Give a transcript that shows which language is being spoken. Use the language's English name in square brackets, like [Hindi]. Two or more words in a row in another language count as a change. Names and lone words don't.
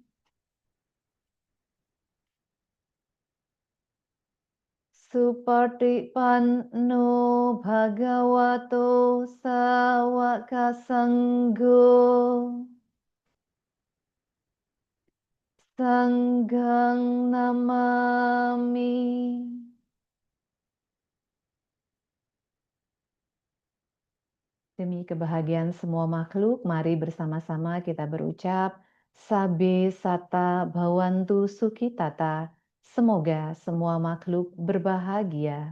[Pali] Supatipanno Bhagavato Sawaka Sangho. Sangghang Namami. [Indonesian] Demi kebahagiaan semua makhluk, mari bersama-sama kita berucap [Pali] Sabe Sata Bhawantu Sukhitata. [Indonesian] Semoga semua makhluk berbahagia.